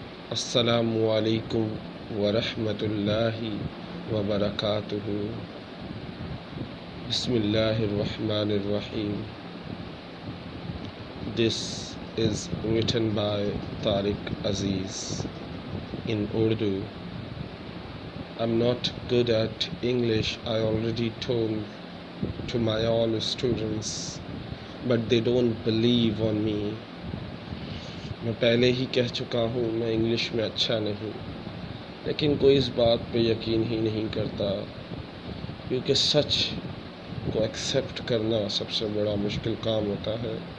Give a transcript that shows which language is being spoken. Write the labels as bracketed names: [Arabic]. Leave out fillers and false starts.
[Arabic] السلام علیکم ورحمۃ اللہ وبرکاتہ۔ بسم اللہ الرحمن الرحیم۔ [English] This is written by Tariq Aziz in Urdu. I'm not good at English, I already told to my all students, but they don't believe on me. [Urdu] میں پہلے ہی کہہ چکا ہوں میں انگلش میں اچھا نہیں، لیکن کوئی اس بات پہ یقین ہی نہیں کرتا، کیونکہ سچ کو ایکسیپٹ کرنا سب سے بڑا مشکل کام ہوتا ہے۔